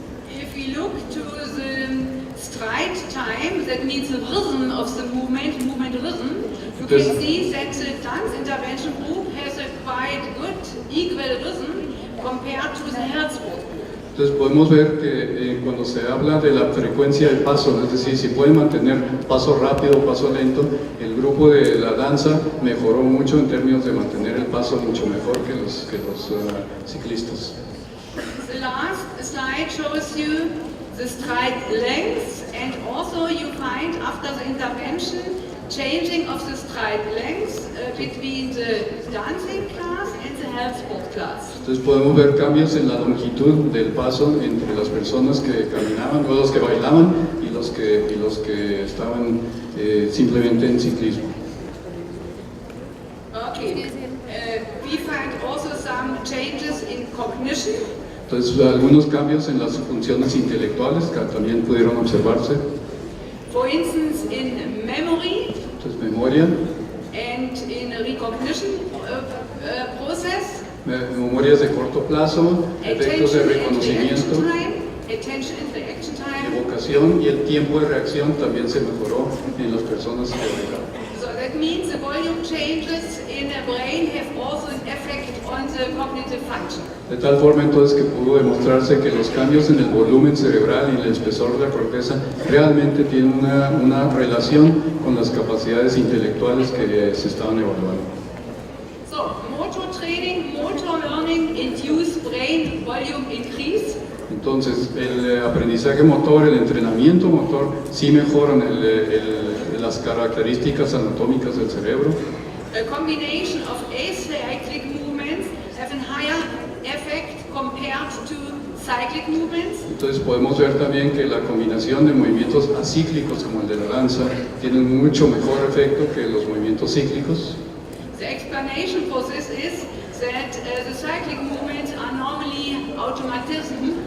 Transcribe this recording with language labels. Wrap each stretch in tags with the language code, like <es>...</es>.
<en>If we look to the stride time, that means the rhythm of the movement rhythm, you can see that the dance intervention group has a quite good equal rhythm compared to the health sport group.</en> <es>Entonces podemos ver que cuando se habla de la frecuencia de paso, es decir, si pueden mantener paso rápido o paso lento, el grupo de la danza mejoró mucho en términos de mantener el paso mucho mejor que los ciclistas.</es> <en>The last slide shows you the stride length, and also you find after the intervention changing of the stride length between the dancing class and the health sport class.</en> <es>Entonces podemos ver cambios en la longitud del paso entre las personas que caminaban, o los que bailaban, y los que estaban simplemente en ciclismo.</es> <en>Okay. We find also some changes in cognition.</en> <es>Entonces algunos cambios en las funciones intelectuales que también pudieron observarse.</es> <en>For instance, in memory.</en> <es>Entonces memoria.</es> <en>And in recognition process.</en> <es>Memorias de corto plazo, efectos de reconocimiento,</es> <en>attention and reaction time,</en> <es>evocación, y el tiempo de reacción también se mejoró en las personas que bailaban.</es> <en>So that means the volume changes in the brain have also an effect on the cognitive function.</en> <es>De tal forma entonces que pudo demostrarse que los cambios en el volumen cerebral y el espesor de la corteza realmente tienen una relación con las capacidades intelectuales que se estaban evaluando.</es> <en>So, motor training, motor learning induce brain volume increase.</en> <es>Entonces, el aprendizaje motor, el entrenamiento motor, sí mejoran las características anatómicas del cerebro.</es> <en>A combination of acyclic movements have a higher effect compared to cyclic movements.</en> <es>Entonces podemos ver también que la combinación de movimientos acíclicos como el de la danza tienen mucho mejor efecto que los movimientos cíclicos.</es> <en>The explanation for this is that the cyclic movements are normally automatism.</en>